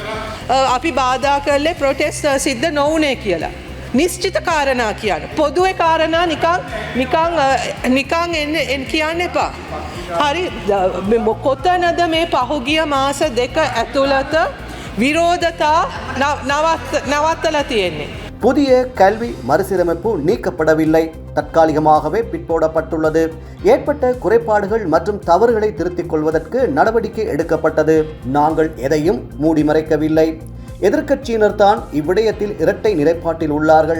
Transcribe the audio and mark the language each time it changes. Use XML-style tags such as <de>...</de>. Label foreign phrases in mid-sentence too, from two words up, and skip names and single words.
<si>අපි බාධා කළේ ප්‍රොටෙස්ට් සිද්ධ නොවුනේ කියලා. නිශ්චිත කාරණා කියන. පොදුවේ කාරණා නිකං එන්න කියන්න එපා. හරි කොතනද මේ පහුගිය මාස දෙක ඇතුළත විරෝධතා නවත්තලා තියෙන්නේ?</si> <ta>புதிய கல்வி மறுசீரமைப்பு நீக்கப்படவில்லை, தற்காலிகமாகவே பிற்போடப்பட்டுள்ளது. ஏற்பட்ட குறைபாடுகள் மற்றும் தவறுகளை திருத்திக் கொள்வதற்கு நடவடிக்கை எடுக்கப்பட்டது. நாங்கள் எதையும் மூடி மறைக்கவில்லை. எதிர்க்கட்சியினர் தான் இவ்விடயத்தில் இரட்டை நிலைப்பாட்டில் உள்ளார்கள்.</ta>